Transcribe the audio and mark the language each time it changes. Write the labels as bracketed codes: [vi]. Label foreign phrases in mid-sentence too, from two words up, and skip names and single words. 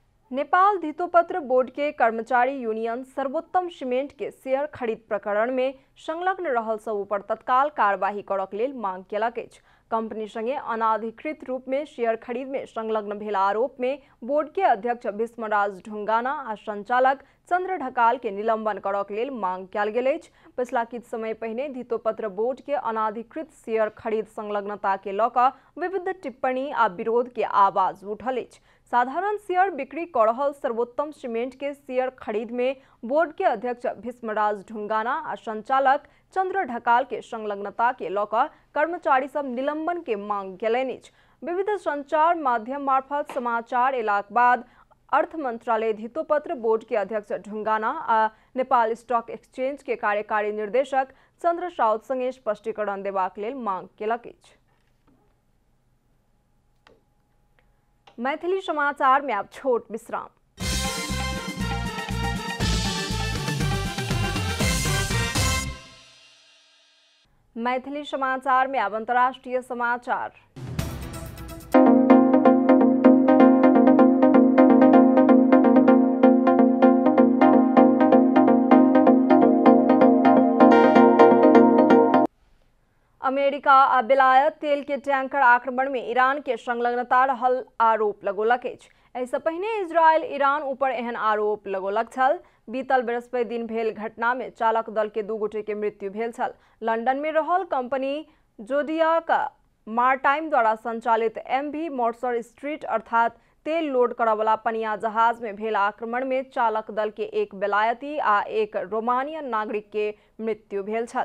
[mai] नेपाल धितोपत्र बोर्ड के कर्मचारी यूनियन सर्वोत्तम सीमेंट के शेयर खरीद प्रकरण में संलग्न रहल सब पर तत्काल कार्यवाही करक लेल मांग केलक अछि। कंपनी संगे अनाधिकृत रूप में शेयर खरीद में संलग्न भेल आरोप में बोर्ड के अध्यक्ष भीष्मराज ढुंगाना आ संचालक चंद्र ढकाल के निलंबन करक लेल मांग कयल गेल अछि। पिछला किछ समय पहिने धितोपत्र बोर्ड के अनाधिकृत शेयर खरीद संलग्नता के लऽ कऽ विविध टिप्पणी आ विरोध के आवाज उठल अछि। साधारण शेयर बिक्री कऽ रहल सर्वोत्तम सीमेंट के शेयर खरीद में बोर्ड के अध्यक्ष भीष्मराज ढुंगाना आ संचालक चंद्र ढकाल के संलग्नता के लऽ कऽ कर्मचारी सब निलंबन के मांग केलनि अछि। विविध संचार माध्यम मार्फत समाचार अयलाक बाद अर्थ मंत्रालय धितोपत्र बोर्ड के अध्यक्ष ढुंगाना आ नेपाल स्टॉक एक्सचेंज के कार्यकारी निर्देशक चंद्र साउद संगे स्पष्टीकरण देबाक लेल मांग केलक अछि। मैथिली समाचार में अब छोट विश्राम। मैथिली समाचार में अब अंतर्राष्ट्रीय समाचार। अमेरिका आ बेलायत तेल के टैंकर आक्रमण में ईरान के संलग्नता रहल आरोप लगौलक अछि। एहिसँ पहिने इजरायल ईरान ऊपर एहन आरोप लगौलक छल। बीतल बृहस्पति दिन भेल घटना में चालक दल के 2 गोटे के मृत्यु भेल छल। लंदन में रहल कंपनी जोडियाक मारटाइम द्वारा संचालित MV मॉर्सर स्ट्रीट अर्थात तेल लोड करवला पनिया जहाज में भेल आक्रमण में चालक दल के एक बेलायती आ एक रोमानियन नागरिक के मृत्यु भेल छल।